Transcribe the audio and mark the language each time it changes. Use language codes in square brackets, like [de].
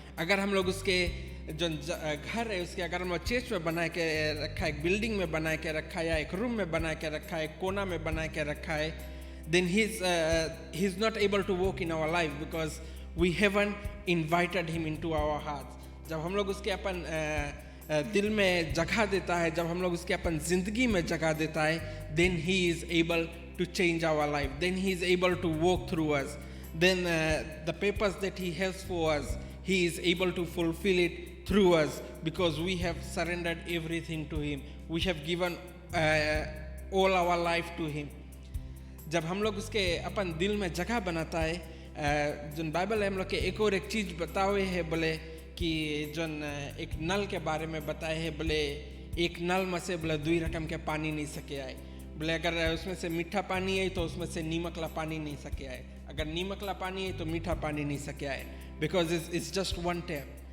[hi] अगर हम लोग उसके जो घर है उसके अगर हम लोग चर्च में बना के रखा है, एक बिल्डिंग में बना के रखा है, या एक रूम में बना के रखा है, कोना में बना के रखा है, [en] then he's not able to walk in our life because we haven't invited him into our hearts. [hi] जब हम लोग उसके अपन दिल में जगह देता है, [en] जब हम लोग उसके अपन जिंदगी में जगह देता है, then he is able to change our life, then he is able to walk through us, then the purpose that he has for us, he is able to fulfill it through us because we have surrendered everything to him. We have given all our life to him. [hi] जब हम लोग उसके अपन दिल में जगह बनाता है, जो बाइबल है हम लोग के एक और एक चीज़ बताए है, बोले कि जो एक नल के बारे में बताए है, बोले एक नल में से बोले 2 रकम के पानी नहीं सके आए, बोले अगर उसमें से मीठा पानी है तो उसमें से नीमकला पानी नहीं सके आए, अगर नीमकला पानी है तो मीठा पानी नहीं सके आए, [en] Because it's just one tap.